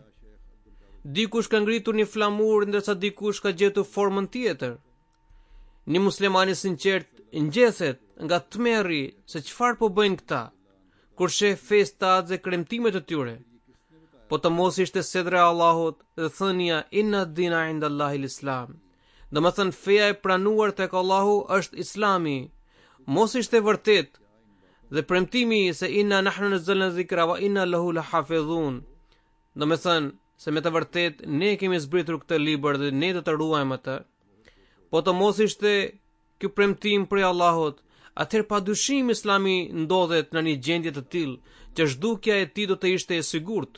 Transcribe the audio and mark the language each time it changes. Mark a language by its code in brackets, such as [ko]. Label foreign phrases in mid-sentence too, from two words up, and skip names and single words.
[sq] Dikush ka ngritur një flamur ndërsa dikush ka gjetur formën tjetër. Një musliman i sinqert ngjethet nga tmerri se çfarë po bëjnë këta, kur sheh festat dhe kremtimet e tyre. Po të mos ishte sedra e Allahut dhe thënia [ar] إن الدين عند الله الإسلام. [sq] Dhe më thënë feja e pranuar tek Allahu është Islami. Mos ishte vërtet dhe premtimi se [ar] إنا نحن نزلنا الذكر وإنا له لحافظون. [sq] Dhe më thënë se me të vërtet ne kemi zbritur këtë libër dhe ne do të ruajmë atë. Po të mos ishte ky premtim prej Allahut, atëherë padyshim Islami ndodhet në një gjendje të tillë që zhdukja e tij do të ishte e sigurt.